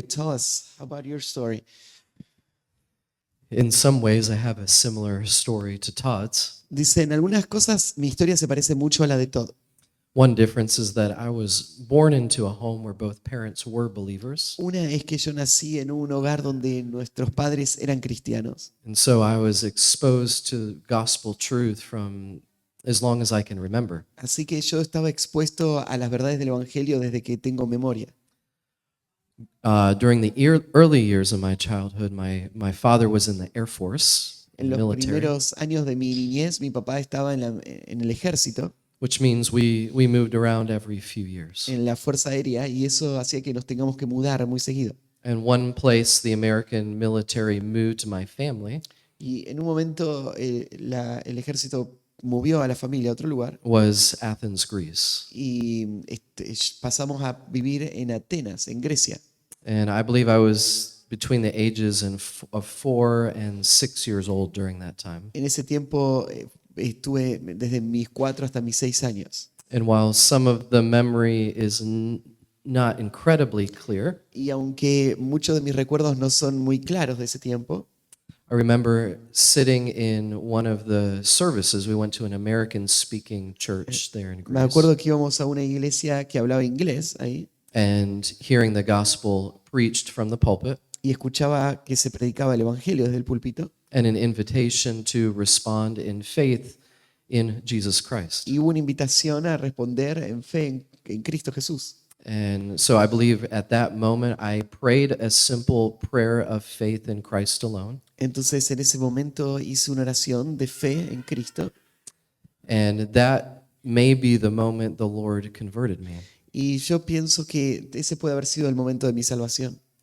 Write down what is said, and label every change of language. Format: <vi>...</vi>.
<en>Tell us about your story. In some ways, I have a similar story to Todd's.</en> <es>Dice, en algunas cosas mi historia se parece mucho a la de Todd.</es> <en>One difference is that I was born into a home where both parents were believers.</en> <es>Una es que yo nací en un hogar donde nuestros padres eran cristianos.</es> <en>And so I was exposed to gospel truth from as long as I can remember.</en> <es>Así que yo estaba expuesto a las verdades del Evangelio desde que tengo memoria.</es> <en>During the early years of my childhood, my father was in the Air Force,</en> <es>En los</es> <en>military,</en> <es>primeros años de mi niñez, mi papá estaba en el ejército,</es> <en>which means we moved around every few years.</en> <es>en la Fuerza Aérea, y eso hacía que nos tengamos que mudar muy seguido.</es> <en>And one place the American military moved my family</en> <es>Y en un momento el ejército movió a la familia a otro lugar</es> <en>was Athens, Greece.</en> <es>y pasamos a vivir en Atenas, en Grecia.</es> <en>And I believe I was between the ages of 4 and 6 years old during that time.</en> <es>En ese tiempo estuve desde mis 4 hasta mis 6 años.</es> <en>And while some of the memory is not incredibly clear,</en> <es>Y aunque muchos de mis recuerdos no son muy claros de ese tiempo,</es> <en>I remember sitting in one of the services. We went to an American-speaking church there in</en> <es>me</es> <en>Greece,</en> <es>acuerdo que íbamos a una iglesia que hablaba inglés ahí</es> <en>and hearing the gospel preached from the pulpit,</en> <es>y escuchaba que se predicaba el Evangelio desde el púlpito</es> <en>and an invitation to respond in faith in Jesus Christ.</en> <es>y hubo una invitación a responder en fe en Cristo Jesús.</es> <en>And so I believe at that moment I prayed a simple prayer of faith in Christ alone.</en> <es>Entonces en ese momento hice una oración de fe en Cristo</es> <en>And that may be the moment the Lord converted me.</en> <es>y yo pienso que ese puede haber sido el momento de mi salvación.</es>